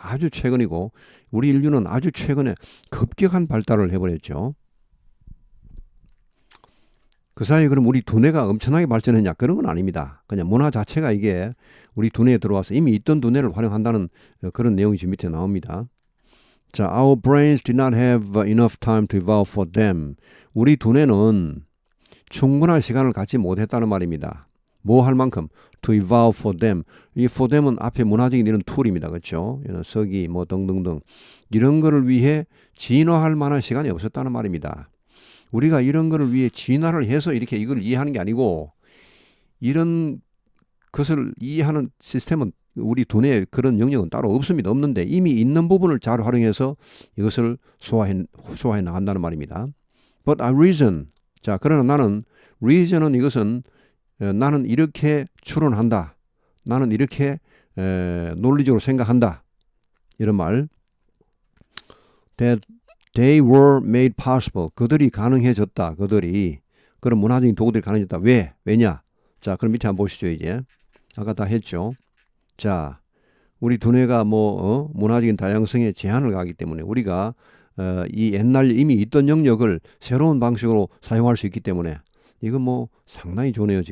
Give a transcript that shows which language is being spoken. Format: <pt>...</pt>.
<ko>아주 최근이고 우리 인류는 아주 최근에 급격한 발달을 해버렸죠. 그 사이에 그럼 우리 두뇌가 엄청나게 발전했냐? 그런 건 아닙니다. 그냥 문화 자체가 이게 우리 두뇌에 들어와서 이미 있던 두뇌를 활용한다는 그런 내용이 지금 밑에 나옵니다. 자,</ko> <en>our brains did not have enough time to evolve for them.</en> <ko>우리 두뇌는 충분한 시간을 갖지 못했다는 말입니다. 뭐 할 만큼</ko> <en>to evolve for them.</en> <ko>이</ko> <en>for them</en> <ko>은 앞에 문화적인 이런 툴입니다. 그렇죠? 서기 뭐 등등등 이런 거를 위해 진화할 만한 시간이 없었다는 말입니다. 우리가 이런 거를 위해 진화를 해서 이렇게 이걸 이해하는 게 아니고 이런 것을 이해하는 시스템은 우리 두뇌에 그런 영역은 따로 없습니다. 없는데 이미 있는 부분을 잘 활용해서 이것을 소화해 나간다는 말입니다.</ko> <en>But I reason.</en> <ko>자, 그러나 나는 reason은 이것은 나는 이렇게 추론한다. 나는 이렇게 논리적으로 생각한다. 이런 말.</ko> <en>That they were made possible.</en> <ko>그들이 가능해졌다. 그들이 그런 문화적인 도구들이 가능해졌다. 왜? 왜냐? 자, 그럼 밑에 한번 보시죠. 이제 아까 다 했죠. 자, 우리 두뇌가 문화적인 다양성에 제한을 가하기 때문에 우리가 이 옛날 이미 있던 영역을 새로운 방식으로 사용할 수 있기 때문에 이건 뭐 상당히 좋네요.</ko>